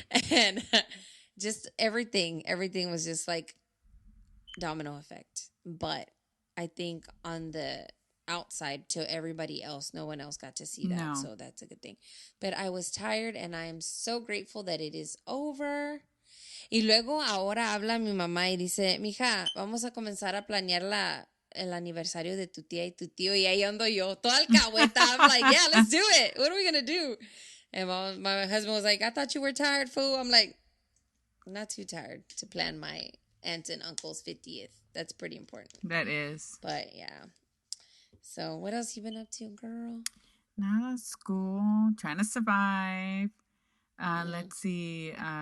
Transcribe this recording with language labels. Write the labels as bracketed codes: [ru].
[en] And just everything was just like domino effect. But I think on the outside to everybody else, no one else got to see that. No. So that's a good thing. But I was tired and I am so grateful that it is over. [es] Y luego ahora habla mi mamá y dice, mija, vamos a comenzar a planear el aniversario de tu tía y tu tío. Y ahí ando yo, toda alcahueta. [en] I'm like, yeah, let's do it. What are we going to do? And my husband was like, I thought you were tired, fool. I'm like, I'm not too tired to plan my aunt and uncle's 50th. That's pretty important. That is. But yeah. So what else you been up to, girl? Now school, trying to survive. Let's see.